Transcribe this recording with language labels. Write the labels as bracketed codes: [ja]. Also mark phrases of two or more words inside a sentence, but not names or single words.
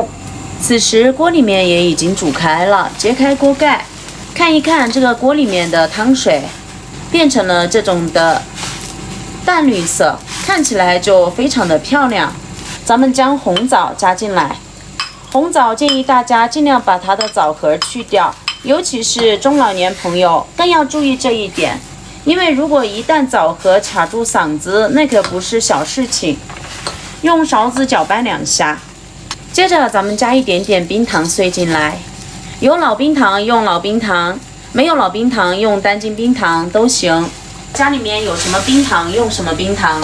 [zh] 此時鍋裡面也已經煮開了，揭開鍋蓋，看一看這個鍋裡面的湯水變成了這種的淡綠色，看起來就非常的漂亮。咱們將紅棗加進來。紅棗建議大家盡量把它的棗核去掉，尤其是中老年朋友更要注意這一點，因為如果一旦棗核卡住嗓子，那可不是小事情。用勺子攪拌2下，接着咱們加一點點冰糖碎進來，有老冰糖用老冰糖，沒有老冰糖用單斤冰糖都行，家裡面有什麼冰糖用什麼冰糖。